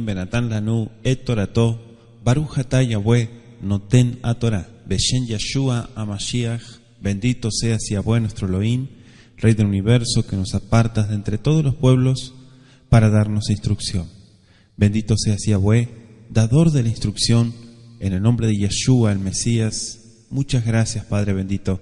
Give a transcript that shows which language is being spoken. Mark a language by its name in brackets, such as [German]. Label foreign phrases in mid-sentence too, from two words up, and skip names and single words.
[Hebrew] ונתן לנו את תורתו, ברוך אתה יהוה נותן התורה, בשם ישוע המשיח, [Spanish] bendito seas Yahweh nuestro Elohim, Rey del universo, que nos apartas de entre todos los pueblos para darnos instrucción. Bendito seas Yahweh, dador de la instrucción, en el nombre de Yeshua, el Mesías. Muchas gracias, Padre bendito.